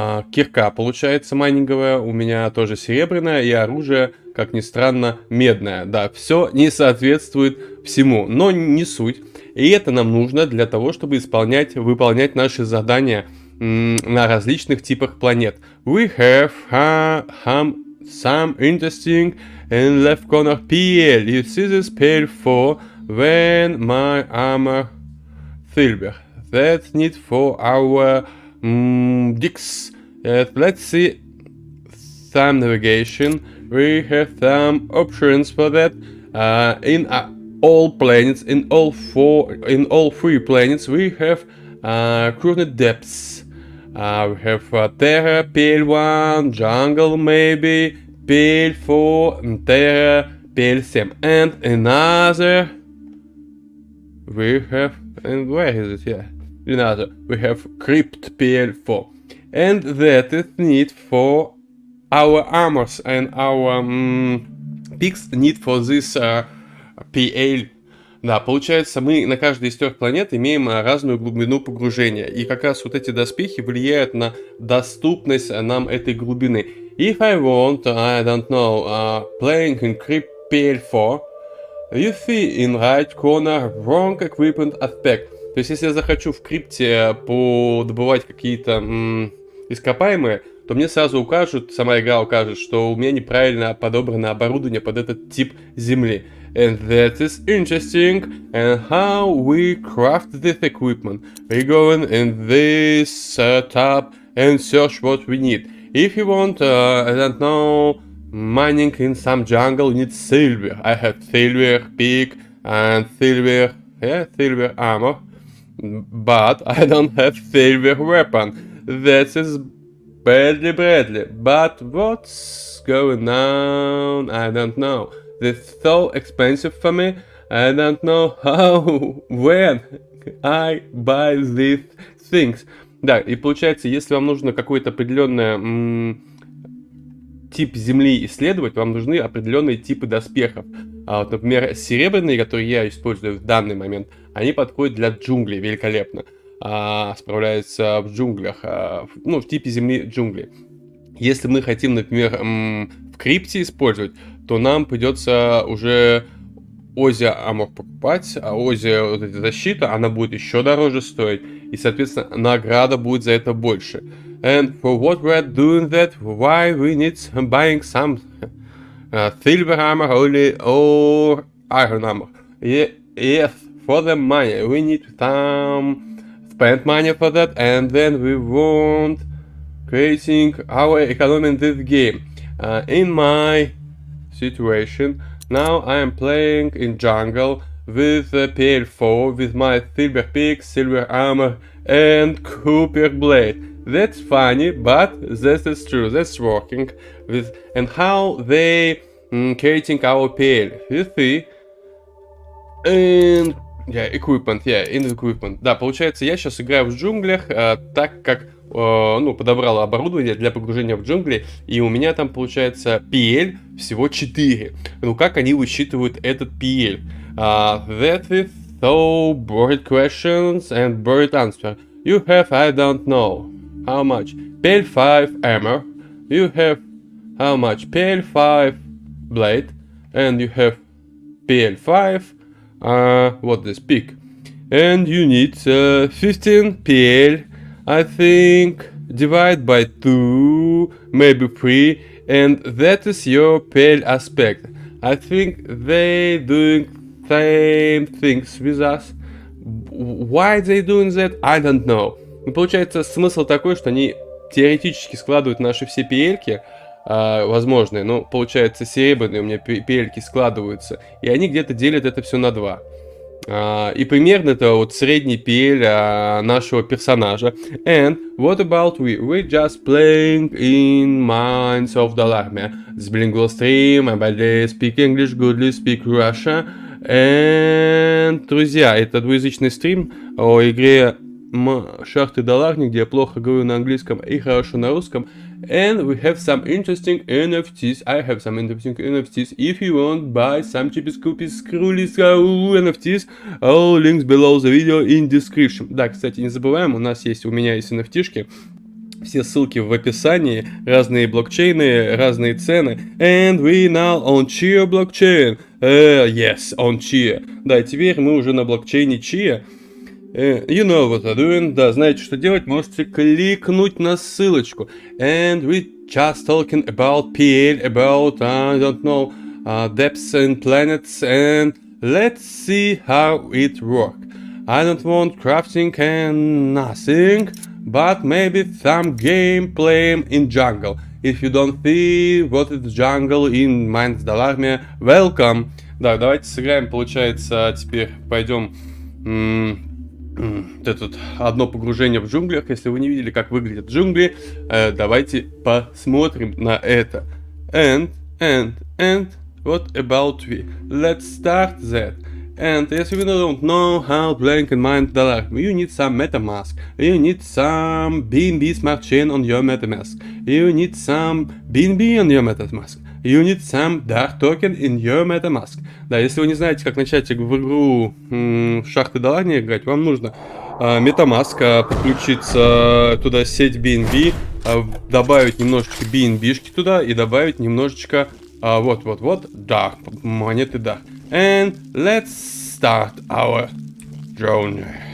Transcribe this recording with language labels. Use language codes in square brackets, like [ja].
[ru] Кирка получается майнинговая, у меня тоже серебряная. И оружие, как ни странно, медное. Да, все не соответствует всему, но не суть. И это нам нужно для того, чтобы выполнять наши задания на различных типах планет. [en] We have some interesting in left corner PL. You see this PL4 when my armor silver. That's need for our dicks. Let's see some navigation. We have some options for that. In all planets, in all three planets, we have current depths. We have Terra, PL1, Jungle maybe, PL4, Terra, PL7, and another. We have, and where is it? Yeah, another. We have Crypt PL4, and that is need for our armors and our picks need for this PL. [ru] Да, получается, мы на каждой из 3 планет имеем разную глубину погружения. И как раз вот эти доспехи влияют на доступность нам этой глубины. [en] If I want, I don't know, playing in Crypt PL4, you see in right corner wrong equipment aspect. [ru] То есть, если я захочу в крипте добывать какие-то ископаемые, то мне сразу сама игра укажет, что у меня неправильно подобрано оборудование под этот тип земли. [en] And that is interesting. And how we craft this equipment. We go in this tab and search what we need. If you want, I don't know, mining in some jungle, you need silver. I have silver pick and silver armor. But I don't have silver weapon. That is badly. But what's going on? I don't know. This is so expensive for me. I don't know how, when I buy these things. [ru] Да, и получается, если вам нужно какой-то определенный тип земли исследовать, вам нужны определенные типы доспехов. Вот, например, серебряные, которые я использую в данный момент, они подходят для джунглей великолепно. справляется в джунглях, ну, в типе земли джунгли. Если мы хотим, например, в крипте использовать, то нам придется уже Ози Армор покупать, а Ози вот эта защита, она будет еще дороже стоить, и, соответственно, награда будет за это больше. [en] And for what we're doing that, why we need buying some silver armor only or iron armor? Yes, for the money, we need some spend money for that, and then we won't creating our economy in this game. In my situation, now I am playing in jungle with PL4 with my silver pick, silver armor and Cooper blade. That's funny, but that is true. That's working with and how they creating our PL. You see, and equipment, in equipment. [ru] Да, получается, я сейчас играю в джунглях, так как ну, подобрал оборудование для погружения в джунгли, и у меня там получается PL всего 4. Ну, как они высчитывают этот PL? [en] That is so bored questions and bored answer. You have, I don't know, how much? PL5 armor. You have how much? PL5 blade. And you have PL5, what this pick. And you need 15 PL. I think divide by 2, maybe 3, and that is your PL aspect. I think they doing same things with us. Why they doing that, I don't know. [ru] Ну, получается, смысл такой, что они теоретически складывают наши все PL-ки, возможные, но получается серебряные у меня PL-ки складываются, и они где-то делят это все на 2. И примерно это вот средний PL нашего персонажа. [en] And what about we? We just playing in Mines of Dalarmia. This bilingual stream, I badly speak English, goodly speak Russia. [ru] And, друзья, это двуязычный стрим о игре Шахты Даларни, где я плохо говорю на английском и хорошо на русском. [en] And we have some interesting NFTs. I have some interesting NFTs. If you want, buy some cheapest copies, NFTs. All links below the video in description. [ru] Да, кстати, не забываем, у меня есть NFT-шки. Все ссылки в описании, разные блокчейны, разные цены. [en] And we now on Chia blockchain. Yes, on Chia. [ru] Да, теперь мы уже на блокчейне Chia. [en] You know what I'm doing. [ru] Да, знаете, что делать, можете кликнуть на ссылочку. [en] And we just talking about PL, about, I don't know, depths and planets, and let's see how it works. I don't want crafting and nothing, but maybe some gameplay in jungle. If you don't see what is jungle in Mines Dalarmia, welcome. [ru] Да, давайте сыграем, получается, теперь пойдем... Это одно погружение в джунглях. Если вы не видели, как выглядят джунгли, давайте посмотрим на это. [en] And what about we? Let's start that. And if you don't know how playing in Mines Dalarmia, you need some MetaMask. You need some BNB Smart Chain on your MetaMask. You need some BNB on your MetaMask. You need some Dark Token in your MetaMask. [ru] Да, если вы не знаете, как начать в игру Шахты Даларни играть, вам нужно MetaMask, подключиться туда сеть BNB, добавить немножечко BNB-шки туда и добавить немножечко вот, Dark, монеты Dark. [en] And let's start our journey.